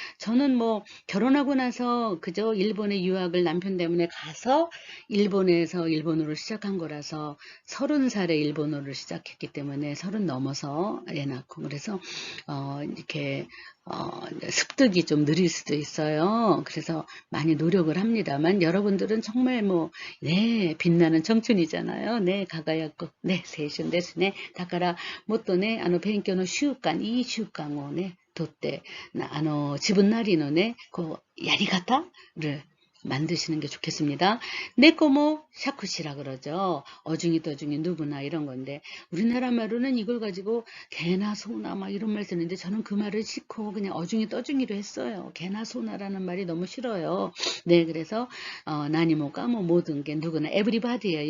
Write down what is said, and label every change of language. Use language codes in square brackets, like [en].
[ko] 저는 뭐 결혼하고 나서 그저 일본에 유학을 남편 때문에 가서 일본에서 일본어를 시작한 거라서 30살에 일본어를 시작했기 때문에 30 넘어서 애 낳고 그래서 이렇게 습득이 좀 느릴 수도 있어요. 그래서 많이 노력을 합니다만 여러분들은 정말 뭐 네 빛나는 청춘이잖아요. [ja] 네 가가야코 네 세슌ですね。だからもっとね勉強の習慣いい習慣をねとって自分なりのねこうやり方를 [ko] 만드시는 게 좋겠습니다. 네코모 샤쿠시라 그러죠. 어중이 떠중이 누구나 이런 건데 우리나라 말로는 이걸 가지고 개나 소나 막 이런 말 쓰는데 저는 그 말을 싫고 그냥 어중이 떠중이로 했어요. 개나 소나라는 말이 너무 싫어요. 네, 그래서 나니모가 뭐 모든 게 누구나 everybody예요.